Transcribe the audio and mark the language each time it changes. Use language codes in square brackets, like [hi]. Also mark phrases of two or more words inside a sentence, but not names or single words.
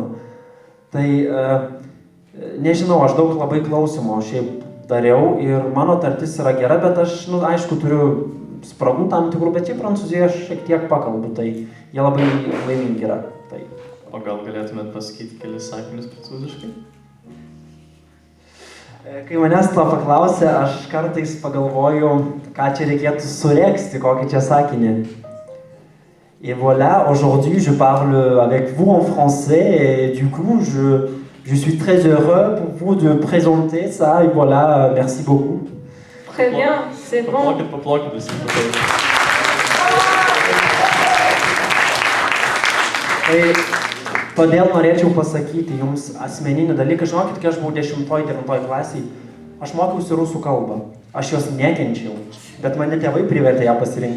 [lt] Tai nežinau, aš daug labai klausimo šiaip dariau ir mano tartis yra gera, bet aš, aišku, turiu spragų tam tikrų, bet šiaip Prancūzijoje aš šiek tiek pakalbu, tai jie labai laimingi yra. Tai. O gal galėtumėt pasakyti kelis sakinius prancūziškai? Kai manęs to paklausė, aš kartais pagalvoju, ką čia reikėtų suregzti, kokį čia sakinį. [fr] Et voilà, aujourd'hui je parle avec vous en français et du coup je suis très heureux pour vous de présenter ça et voilà, merci beaucoup. Très bien, c'est bon. [lt] Paplokit visi. Tai todėl norėčiau pasakyti jums asmeninį dalyką. Žinokit, kai aš buvau 10-9 klasiai, aš mokiausi rusų kalbą. Aš jos nekenčiau, bet mane tėvai privertė ją pasirinkti.